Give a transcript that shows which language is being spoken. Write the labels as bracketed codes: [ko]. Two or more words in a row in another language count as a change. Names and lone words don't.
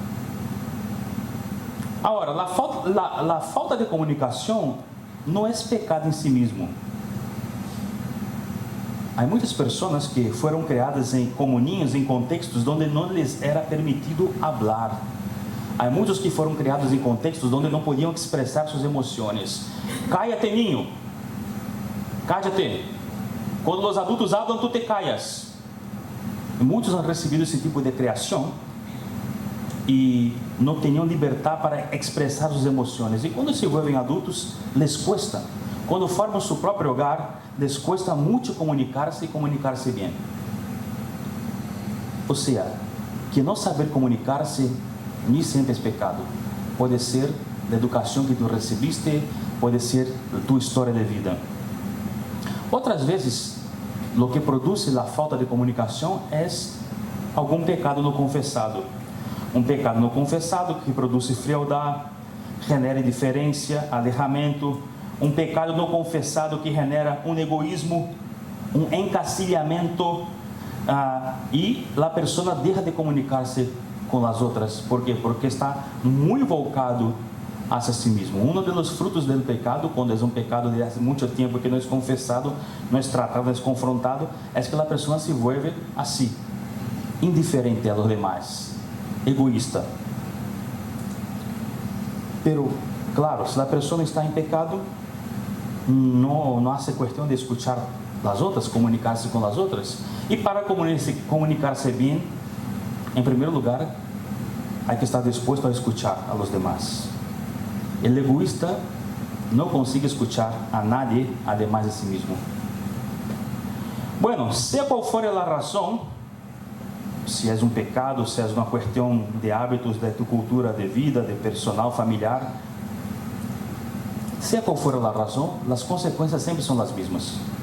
[pt] Agora, a falta de comunicação não é pecado em si mesmo. Há muitas pessoas que foram criadas em comuninhos, em contextos onde não lhes era permitido falar. Há muitos que foram criados em contextos onde não podiam expressar suas emoções. [es] Cállate, niño. Cállate. [pt] Quando os adultos falam, tu [es] te callas. [pt] Muitos han recebido esse tipo de criação e não tinham liberdade para expressar suas emoções. [es] E quando se vuelven adultos, les cuesta. [pt] Quando formam seu próprio hogar, [es] les cuesta [pt] muito comunicar-se e comunicar-se bem. Ou seja, que não saber comunicar-se nem sempre é pecado. Pode ser da educação que tu recebiste, pode ser tua história de vida. Outras vezes, o que produz a falta de comunicação é algum pecado não confessado. Um pecado não confessado que produz frialdade, genera indiferença, alejamento. Um pecado não confessado que genera um egoísmo, um encasilhamento, e a pessoa deixa de comunicar-se com as outras. ¿Por quê? Porque está muito [es] volcado hacia [pt] si mesmo. Um dos frutos do pecado, quando é um pecado de há muito tempo que não é confessado, não é tratado, não é confrontado, é que a pessoa se vuelve assim, indiferente [es] a los demás, [pt] egoísta. Pero, claro, se a pessoa está em pecado, não há questão de escuchar as outras, comunicar-se com as outras. E para comunicar-se bem, em primeiro lugar, há que estar disposto a escuchar [es] a los demás. [pt] O egoísta não consegue escuchar [es] a nadie, [pt] además de si mesmo. Bueno, seja qual for a razão, se é um pecado, se é uma questão de hábitos, de tu cultura de vida, de personal, familiar, seja qual for a razão, as consequências sempre são as mesmas.